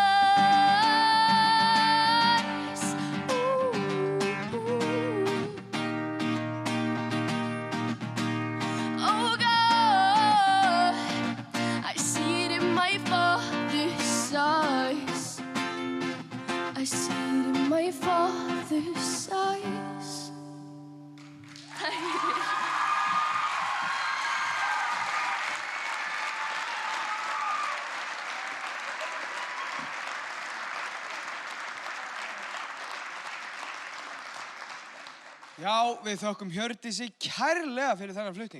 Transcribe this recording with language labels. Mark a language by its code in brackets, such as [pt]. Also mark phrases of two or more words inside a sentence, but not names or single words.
[en] Oh God, I see it in my father's eyes. I see it in my father's eyes. [is] Já, við þökkum Hjördísi kærlega fyrir þennan flutning.